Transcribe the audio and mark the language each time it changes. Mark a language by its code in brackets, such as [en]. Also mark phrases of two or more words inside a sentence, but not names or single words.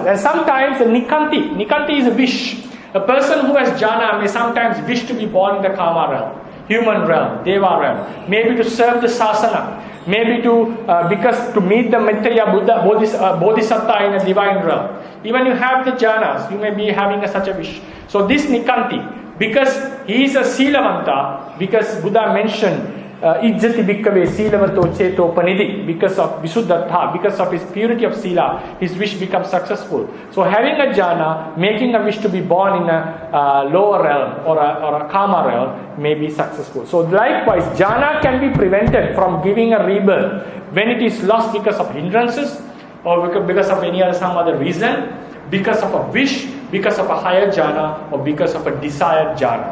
[en] And sometimes the nikanti is a wish. A person who has jhana may sometimes wish to be born in the kama realm, human realm, deva realm, maybe to serve the sasana, maybe to meet the Maitreya Buddha, Bodhisattva in a divine realm. Even you have the jhanas, you may be having such a wish. So this nikanti, because he is a silavanta, because Buddha mentioned [pi] ijjati bhikkave silavato cheto panidhi, [en] because of visuddhatha, because of his purity of sila, his wish becomes successful. So having a jhana, making a wish to be born in a lower realm or a kama realm may be successful. So likewise, jhana can be prevented from giving a rebirth when it is lost because of hindrances or because of some other reason, because of a wish, because of a higher jhana, or because of a desired jhana.